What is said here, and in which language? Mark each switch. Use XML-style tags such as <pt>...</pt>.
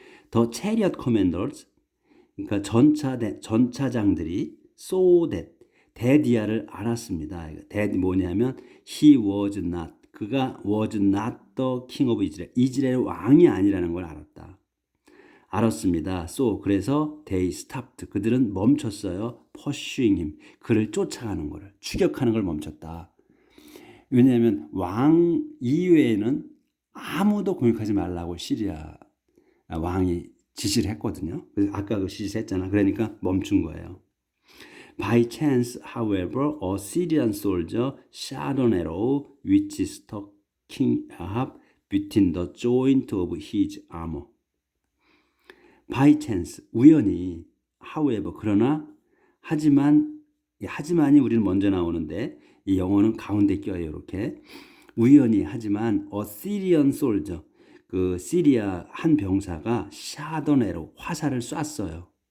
<en>The chariot commanders,</en> <ko>그러니까 전차장들이</ko> <en>saw that,</en> <ko>대디아를 알았습니다.</ko> <en>that</en> <ko>뭐냐면</ko> <en>he was not,</en> <ko>그가</ko> <en>was not the king of Israel,</en> <ko>이스라엘 왕이 아니라는 걸 알았습니다.</ko> <en>So</en> <ko>그래서</ko> <en>they stopped,</en> <ko>그들은 멈췄어요.</ko> <en>pursuing him,</en> <ko>그를 쫓아가는 거를, 추격하는 걸 멈췄다. 왜냐하면 왕 이외에는 아무도 공격하지 말라고 시리아 왕이 지시를 했거든요. 그래서 아까 그 지시했잖아. 그러니까 멈춘 거예요.</ko> <en>By chance, however, a Syrian soldier shot an arrow which struck King Ahab between the joint of his armor. By chance,</en> <ko>우연히,</ko> <en>however,</en> <ko>그러나, 하지만이 우리는 먼저 나오는데 이 영어는 가운데 껴요. 이렇게 우연히 하지만</ko> <en>a Syrian soldier,</en> <ko>그 시리아 한 병사가</ko> <en>shot an arrow,</en> <ko>화살을 쐈어요.</ko>